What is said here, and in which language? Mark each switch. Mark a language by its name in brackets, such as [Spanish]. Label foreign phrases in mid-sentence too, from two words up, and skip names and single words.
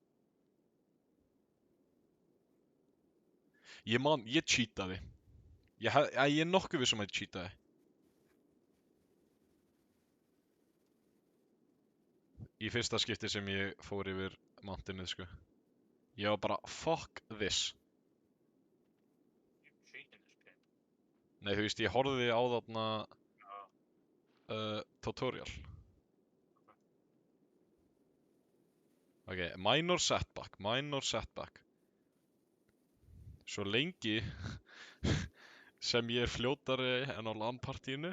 [Icelandic] Ég cheataði. Ég er nokkuð viss að ég cheataði. Í fyrsta skipti sem ég fór yfir mountainið, sko. Ég var bara, [English] fuck this. You cheat in this game. [Icelandic] Nei, þú veist, ég horfði á þarna [English] Oh. tutorial. Ok, minor setback. [Icelandic] Svo lengi sem ég er fljótari en á LAN-partíinu.